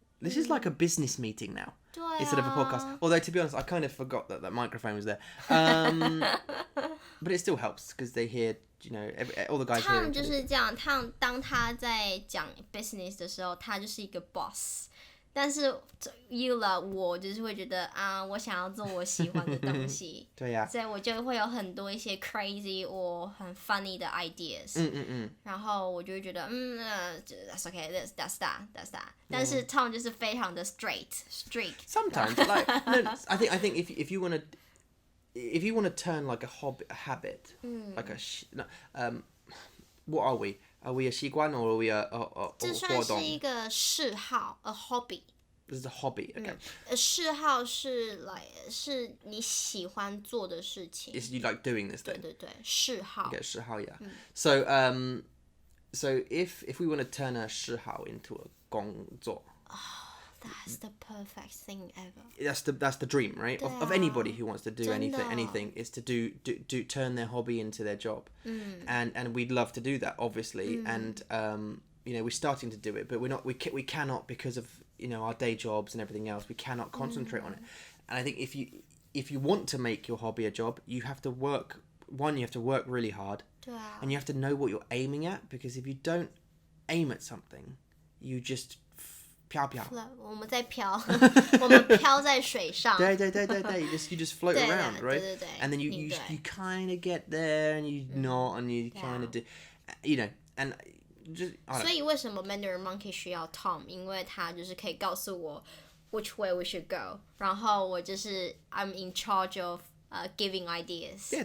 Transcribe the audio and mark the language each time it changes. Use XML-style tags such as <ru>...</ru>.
<en>This is like a business meeting now</en> <zh>对啊</zh> <en>instead of a podcast. Although to be honest, I kind of forgot that microphone was there. But it still helps because they hear, all the guys</en> <zh>他</zh> <en>hear.</en> <zh>们就是这样，当他在讲 business 的时候，他就是一个 boss。但是 you 了，我就是会觉得啊，我想要做我喜欢的东西，对呀。所以我就会有很多一些 crazy 或很 funny 的 ideas，然后我就会觉得</zh> <en>that's okay, that's that.</en> <zh>但是 Tom 就是非常的 strict.</zh> <en>Sometimes, like no, I think if you want to turn like a habit, like what are we? Are we a 习惯 or are we a</en> <zh>这算是一个嗜好 a hobby.</zh> <en>This is a hobby, okay.</en> <zh>嗜好是是你喜欢做的事情。</zh> <en>Is you like doing this thing?</en> <zh>对，嗜好。</zh> <en>Okay, 嗜好 yeah. So if we want to turn a 嗜好 into a 工作 That's the perfect thing ever. That's the dream, right? Of anybody who wants to do</en> <zh>真的</zh> <en>anything is to do turn their hobby into their job. And we'd love to do that, obviously. And we're starting to do it, but we cannot because of our day jobs and everything else. We cannot concentrate on it. And I think if you want to make your hobby a job, you have to work. One, you have to work really hard,</en> <zh>对啊</zh> <en>and you have to know what you're aiming at. Because if you don't aim at something, you just 飘飘。</en> <zh>我们在飘，我们飘在水上。</zh> <en>对， you just float</en> <zh>对</zh> <en>around, right?</en> <zh>对</zh> <en>And then you kind of get there, and you not, and you kind of do, and just.</en> <zh>所以为什么 Mandarin Monkey 需要 Tom？因为他就是可以告诉我</zh> <en>which way we should go，</en> <zh>然后我就是</zh> <en>I'm in charge of giving ideas，</en>